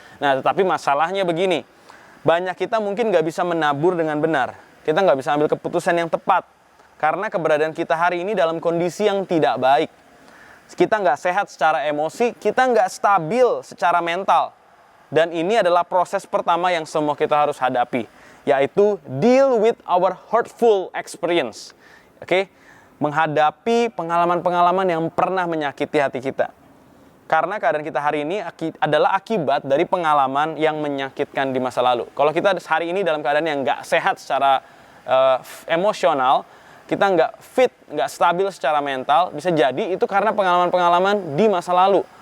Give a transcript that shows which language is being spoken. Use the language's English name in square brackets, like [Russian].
[Indonesian] Nah, tetapi masalahnya begini. Banyak kita mungkin nggak bisa menabur dengan benar. Kita nggak bisa ambil keputusan yang tepat. Karena keberadaan kita hari ini dalam kondisi yang tidak baik. Kita nggak sehat secara emosi, kita nggak stabil secara mental. Dan ini adalah proses pertama yang semua kita harus hadapi. Yaitu [English] deal with our hurtful experience. [Indonesian] Oke? Menghadapi pengalaman-pengalaman yang pernah menyakiti hati kita. Karena keadaan kita hari ini adalah akibat dari pengalaman yang menyakitkan di masa lalu. Kalau kita hari ini dalam keadaan yang nggak sehat secara emosional, kita nggak fit, nggak stabil secara mental, bisa jadi itu karena pengalaman-pengalaman di masa lalu.